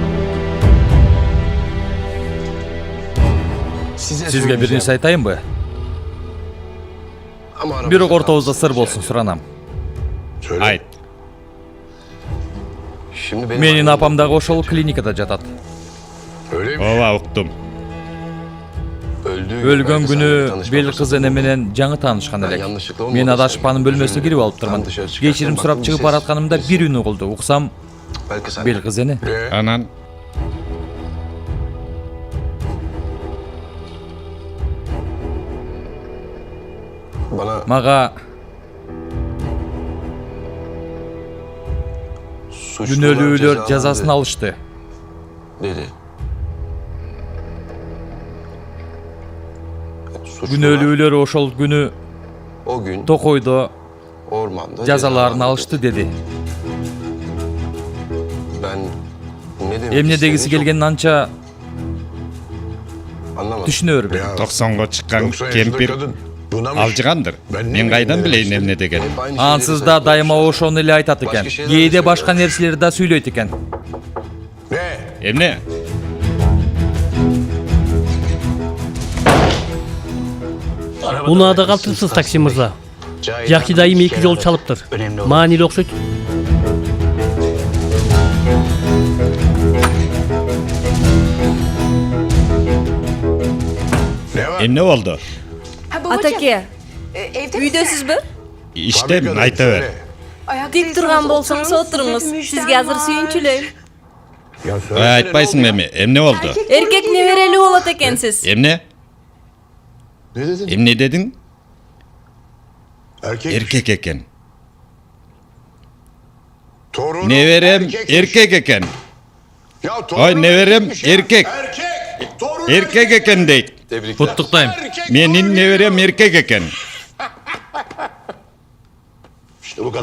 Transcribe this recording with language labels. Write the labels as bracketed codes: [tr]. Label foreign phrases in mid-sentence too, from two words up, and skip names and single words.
[ky] Сизге бир нерсе айтайынбы? Бирок ортобузда сыр болсун суранам. [tr] Söyle. [ky] Айт. [tr] Şimdi benim [ky] Менин [tr] annem- [ky] апам дагы ошол клиникада жатат. [tr] Öyle mi? [ky] Ооба уктум. Өлгөн күнү бел кыз эне менен жаңы таанышкан элек. Мен адашпанын бөлмөсүнө кирип алып турмун. Кечирим сурап чыгып баратканымда бир үн угулду. Уксам [tr] Belki sen. [ky] бел кыз эне. Анан [tr] Bana [ky] Мага күнөөлүүлөр жазасын алышты. [tr] dedi. [ky] Күнөөлүүлөр ошол күнү [tr] O gün [ky] Токойдо [tr] ormanda [ky] жазаларын алышты деди. [tr] Ben ne demek [ky] Эмне дегиси [tr] istediğini [ky] келгенин анча [tr] çok anlamadım. [ky] түшүнө бербедим. 90га чыккан кемпир алжыгандыр. Мен кайдан билейин эмне деген. [tr] Hep aynı [ky] Ансыз [tr] şeyleri [ky] да [tr] söylüyor. [ky] дайыма ошону эле айтат экен. Кээде башка нерселерди да сүйлөйт экен. Эмне? Унаада калтырсыз такси мырза. Жакшы дайым 2 жол чалыптыр. Маанилүү окшойт. Эмне болду? Атаке, үйдөсүзбү? Иштем, айта бер. Тик турган болсоңуз отуруңуз. Сизге азыр сүйүнчүлөйм. Айтпайсың эми, эмне болду? Эркек неберелүү болот экенсиз. Эмне? [tr] Ne dedin? [ky] Эмне дедиң? [tr] Erkek. [ky] Эркек экен. [tr] Torunum [ky] Неберем эркек экен. [tr] Ya [ky] Ой, nеберем эркек. Эркек экен дейт. [tr] Tebrikler. [ky] Куттуктайм. Менин неберем эркек экен. [tr] İşte bu kadar.